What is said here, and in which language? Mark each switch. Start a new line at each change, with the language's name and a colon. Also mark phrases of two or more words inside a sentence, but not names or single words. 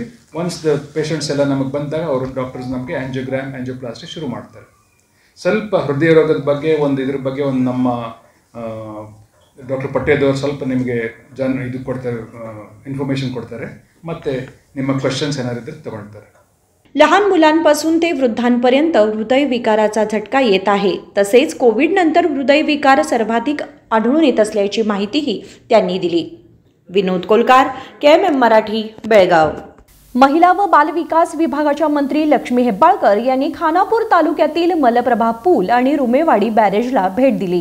English: once the patients
Kannada: ಎಲ್ಲ ನಮಗೆ ಬಂದಾಗ ಅವರು ಡಾಕ್ಟರ್ಸ್ ನಮಗೆ
English: angiogram angioplasty
Kannada: ಶುರು ಮಾಡ್ತಾರೆ। ಸ್ವಲ್ಪ ಹೃದಯ ರೋಗದ ಬಗ್ಗೆ ಇದ್ರ ಬಗ್ಗೆ ನಮ್ಮ ಡಾಕ್ಟರ್ ಪಟ್ಟೇದವರು ಸ್ವಲ್ಪ ನಿಮಗೆ ಇದು ಕೊಡ್ತಾರೆ, इन्फॉर्मेशन ಕೊಡ್ತಾರೆ, ಮತ್ತು ನಿಮ್ಮ ಕ್ವೆಶ್ಚನ್ಸ್ ಏನಾದ್ರು ಇದ್ದರೆ ತಗೊಳ್ತಾರೆ।
Marathi: लहान मुलांपासून ते वृद्धांपर्यंत हृदयविकाराचा झटका येत आहे। तसेच कोविड नंतर हृदयविकार सर्वाधिक आढळून येत असल्याची माहितीही त्यांनी दिली। विनोद कोलकार, KMM मराठी, बेळगाव। महिला व बालविकास विभागाच्या मंत्री लक्ष्मी हेब्बाळकर यांनी खानापूर तालुक्यातील मलप्रभा पूल आणि रुमेवाडी बॅरेजला भेट दिली।